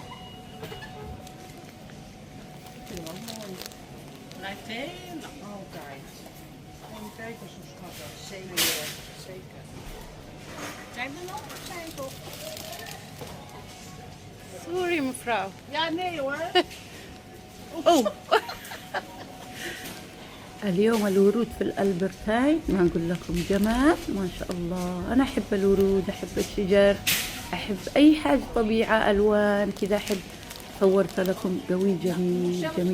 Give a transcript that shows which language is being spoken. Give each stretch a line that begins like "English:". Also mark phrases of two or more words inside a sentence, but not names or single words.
Dutch: Blijft helemaal altijd. En kijk eens hoe schattig. Zeker. Zeker. Zijn er nog? Zijn toch? Sorry mevrouw. Ja, nee hoor. Oh.
Arabic: اليوم الورود في الألبرتاين ما أقول لكم جمال ما شاء الله. أنا أحب الورود، أحب الشجر، أحب أي حاجة طبيعة ألوان كذا أحب. صورت لكم قوي جميل جميل.